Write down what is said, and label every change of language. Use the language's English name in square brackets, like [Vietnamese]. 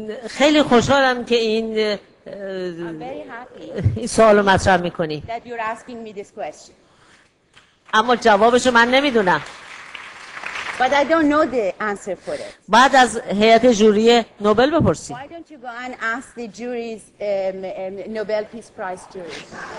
[Persian] خیلی خوشحالم که این سوالو مطرح میکنی. [English] that you're asking me this question. [Persian] اما جوابشو من نمیدونم. [English] But I don't know the answer for it. [Persian] بعد از هیئت جوری نوبل بپرسی. [English] Why don't you go and ask the juries, Nobel Peace Prize juries?